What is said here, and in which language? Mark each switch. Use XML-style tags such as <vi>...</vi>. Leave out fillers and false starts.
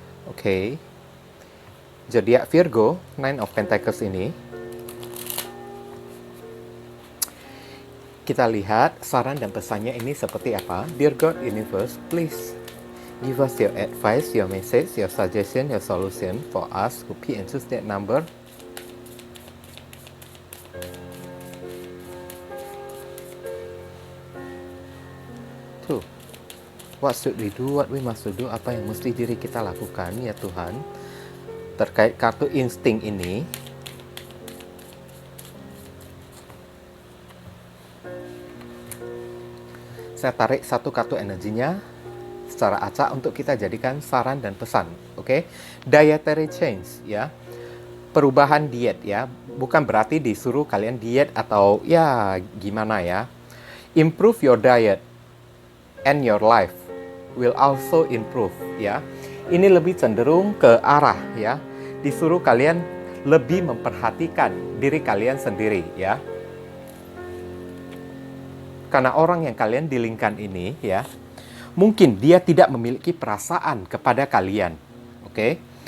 <id>Oke. Zodiak Virgo, Nine of Pentacles ini. Kita lihat saran dan pesannya ini seperti apa.</id> <en>Dear God Universe, please give us your advice, your message, your suggestion, your solution for us who pick and choose that number. 2. What should we do? What we must do?</en> <id>Apa yang mesti diri kita lakukan ya Tuhan terkait kartu insting ini. Saya tarik satu kartu energinya secara acak untuk kita jadikan saran dan pesan. Oke.</id> <en>Dietary change</en> <id>ya. Perubahan diet ya. Bukan berarti disuruh kalian diet atau ya gimana ya.</id> <en>Improve your diet and your life will also improve ya.</en> <id>Ini lebih cenderung ke arah ya. Disuruh kalian lebih memperhatikan diri kalian sendiri ya. Karena orang yang kalian dealingkan ini ya, mungkin dia tidak memiliki perasaan kepada kalian. Oke.</id>